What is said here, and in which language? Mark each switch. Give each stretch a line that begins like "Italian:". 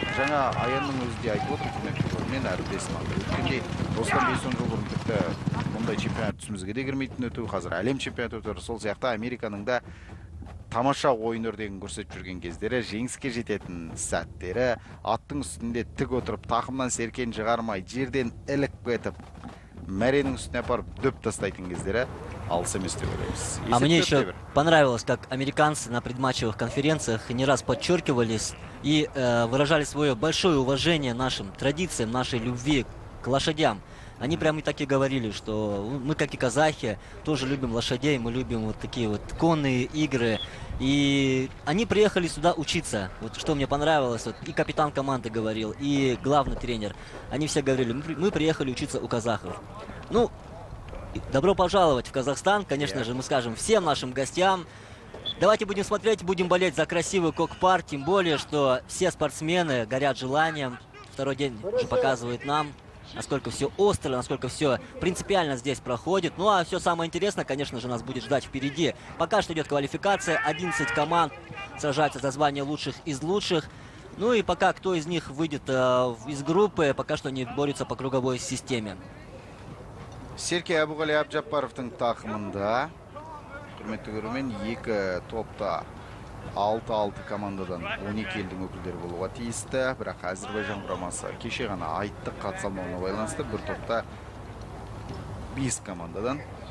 Kazakh: Жаңа Аянның өзі де айтып отыр, мен әріптесім өткендей, осыдан 5-10 жыл бұрын тіпті мұндай чемпионат түсімізге де кірмейтін өту, қазір әлем чемпионаты өтер. Сол сияқты Американың да тамаша ойын өрнегін көрсетіп жүрген кездері, жеңіске жететін сәттері, аттың үстінде тік отырып, тақымнан серкен шығармай, жерден ілік кетіп, мәренің үстіне апарып дөп тастайтын кездері алыс емес деп ойлаймыз.
Russian: А мне еще понравилось, как американцы на предматчевых конференциях не раз подчеркивались и выражали свое большое уважение нашим традициям, нашей любви к лошадям. Они прямо и так и говорили, что мы, как и казахи, тоже любим лошадей, мы любим вот такие вот конные игры. И они приехали сюда учиться. Вот что мне понравилось, вот и капитан команды говорил, и главный тренер. Они все говорили, мы приехали учиться у казахов. Ну, добро пожаловать в Казахстан, конечно же, мы скажем всем нашим гостям. Давайте будем смотреть, будем болеть за красивый кокпар, тем более, что все спортсмены горят желанием. Второй день уже показывает нам, насколько все остро, насколько все принципиально здесь проходит. Ну а все самое интересное, конечно же, нас будет ждать впереди. Пока что идет квалификация, 11 команд сражаются за звание лучших из лучших. Ну и пока кто из них выйдет из группы, пока что они борются по круговой системе.
Kazakh: Серке Әбуғали Әбжаппаровтың тақымында, құрметті көрермен, екі топта 6-6 командадан 12 елдің өкілдері болуға тиісті, бірақ Әзірбайжан құрамасы кеше ғана айтты қатыса алмауына байланысты бір топта 5 командадан.